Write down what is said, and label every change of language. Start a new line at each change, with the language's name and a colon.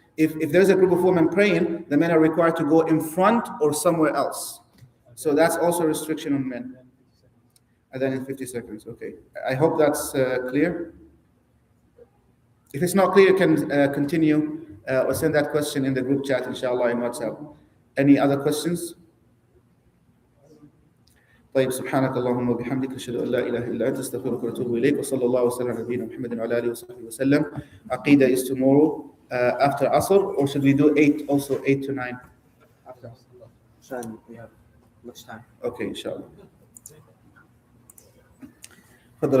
English: If there's a group of women praying, the men are required to go in front or somewhere else. So that's also a restriction on men. And then in 50 seconds, okay. I hope that's clear. If it's not clear, you can continue or send that question in the group chat, inshallah, in WhatsApp. Any other questions?
Arabic: طيب سبحانك اللهم وبحمدك أشهد أن لا إله إلا أنت أستغفرك وأتوب إليك وصلى الله وسلم على نبينا محمد وعلى آله وصحبه وسلم.
English: Aqidah is tomorrow after Asr, or should we do 8 also 8 to 9? After Asr. عشان we have much time. Okay, inshallah. تفضل.